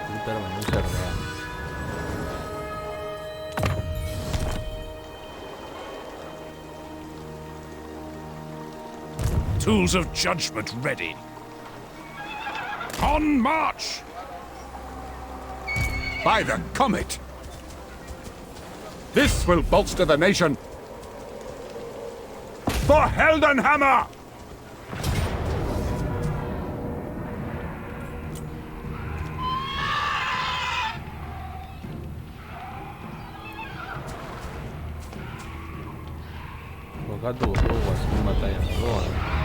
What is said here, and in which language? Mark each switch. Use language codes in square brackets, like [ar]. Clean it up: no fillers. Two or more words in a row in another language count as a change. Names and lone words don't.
[eu] zer baino zer da. [en] Tools of judgment ready. On march! By the comet! This will bolster the nation! For Heldenhammer! [eu] Bokatu dugu azken batalla moduan.